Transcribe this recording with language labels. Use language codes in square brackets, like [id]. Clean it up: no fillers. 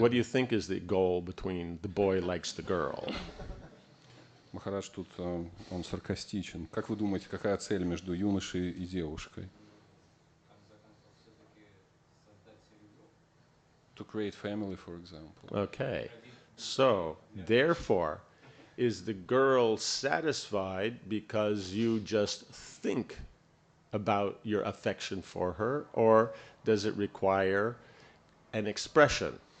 [en] What do you think is the goal between the boy likes the girl? [ru] Махарадж тут он саркастичен. Как вы думаете, какая цель между юношей и девушкой? [en] To create family, for example. Okay. So, therefore, is the girl satisfied because you just think about your affection for her, or does it require an expression?